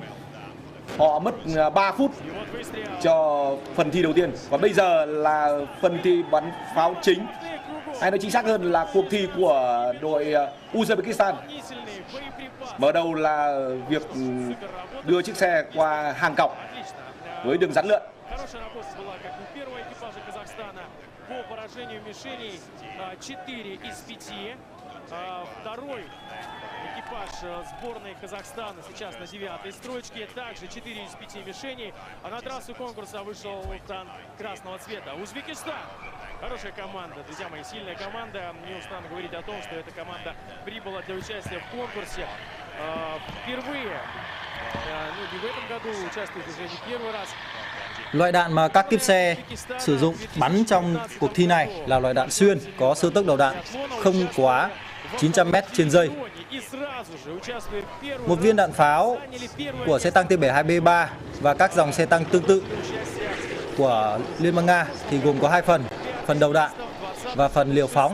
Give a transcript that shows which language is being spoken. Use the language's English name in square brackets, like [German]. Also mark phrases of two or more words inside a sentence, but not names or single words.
[Vietnamese] Họ mất 3 phút cho phần thi đầu tiên và bây giờ là phần thi bắn pháo chính, hay nói chính xác hơn là cuộc thi của đội Uzbekistan. Mở đầu là việc đưa chiếc xe qua hàng cọc với đường rắn lượn. [Russian] Экипаж сборной Казахстана сейчас на 9-й строчке. Также 4 из 5 мишеней. А на трассу конкурса вышел танк красного цвета. Узбекистан. Хорошая команда, друзья мои, сильная команда. Не устану говорить о том, что эта команда прибыла для участия в конкурсе впервые. Ну, не в этом году, участвует уже не первый раз. [Vietnamese] Loại đạn mà các kíp xe sử dụng bắn trong cuộc thi này là loại đạn xuyên, có siêu tốc đầu đạn không quá 900 m/giây. Một viên đạn pháo của xe tăng T-72B3 và các dòng xe tăng tương tự của Liên bang Nga thì gồm có 2 phần, phần đầu đạn và phần liều phóng.